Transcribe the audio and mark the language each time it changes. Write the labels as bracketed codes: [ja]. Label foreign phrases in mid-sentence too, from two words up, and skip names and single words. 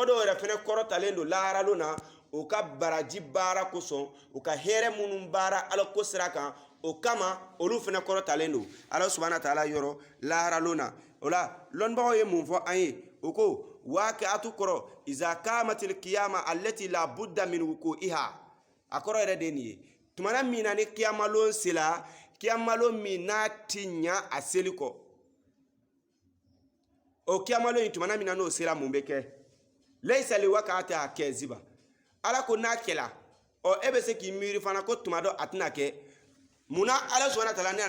[bm] dɔw yɛrɛ fɛnɛ kɔrɔtalen don laaralo na o ka baraji baara kosɔn o ka hɛrɛ minnu baara ala ko sira kan o kama olu fɛnɛ kɔrɔtalen don ala [ar] سبحانه وتعالى [bm] yɔrɔ laaralo na o la lɔnnibagaw ye mun fɔ an ye o ko waqi'atu kɔrɔ [ar] إذا قامت القيامة التي لا بد من وقوعها [bm] a kɔrɔ yɛrɛ de nin ye tumana min na ni kiyamalon sela kiyamalon min n'a ti ɲa a seli kɔ o kiyamalon in tumana min na n'o sera mun bɛ kɛ [ar] ليس لوقعتها كاذبة [bm] ala ko n'a kɛla e bɛ se k'i miiri fana ko tuma dɔ a tɛna kɛ munna ala [ar] سبحانه وتعالى [bm] ne